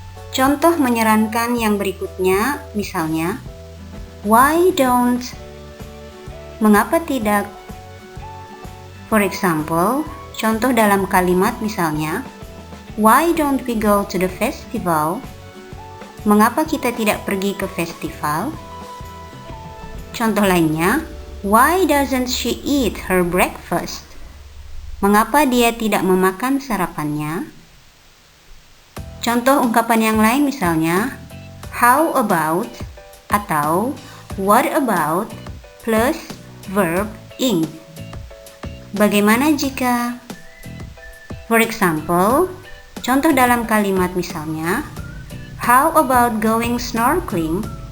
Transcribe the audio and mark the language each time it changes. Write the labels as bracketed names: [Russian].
[Indonesian] Contoh menyarankan yang berikutnya, misalnya, [English] why don't? [Indonesian] Mengapa tidak? [English] For example, [Indonesian] contoh dalam kalimat misalnya, [English] why don't we go to the festival? [Indonesian] Mengapa kita tidak pergi ke festival? Contoh lainnya, [English] why doesn't she eat her breakfast? [Indonesian] Mengapa dia tidak memakan sarapannya? Contoh ungkapan yang lain misalnya, [English] how about [Indonesian] atau [English] what about plus verb ing. [Indonesian] Bagaimana jika? [English] For example, [Indonesian] contoh dalam kalimat misalnya, [English] how about going snorkeling?